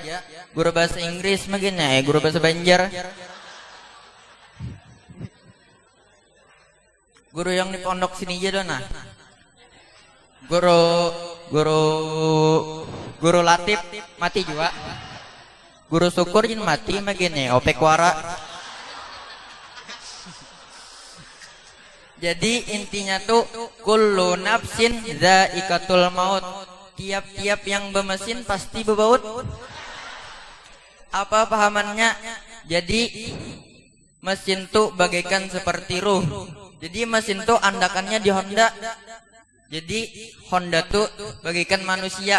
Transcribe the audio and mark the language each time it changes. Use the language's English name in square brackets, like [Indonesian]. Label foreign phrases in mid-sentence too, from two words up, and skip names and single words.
[Banjar] Guru bahasa Inggris makinnya, guru bahasa Banjar. Guru yang di pondok sini aja dona. Guru Latif mati juga. Guru syukur gin mati makinnya, opek wara. Jadi intinya tuh [Arabic] كل نفس ذائقة الموت. [Indonesian] Tiap-tiap yang bermesin pasti berbaut. [Banjar] Apa pahamannya? Jadi mesin tuh bagaikan seperti ruh. Jadi mesin tuh andakannya di Honda. Jadi Honda tuh bagaikan manusia.